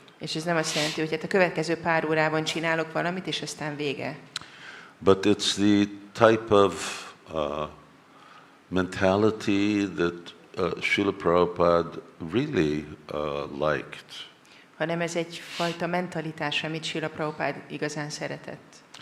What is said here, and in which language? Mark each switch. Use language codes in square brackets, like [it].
[hu] És ez nem azt jelenti, hogy hát a következő pár órában csinálok valamit, és aztán vége. [en] But it's the type of mentality that Srila Prabhupada really liked. [hu] Hanem ez egyfajta mentalitás, amit Srila Prabhupada igazán szeretett.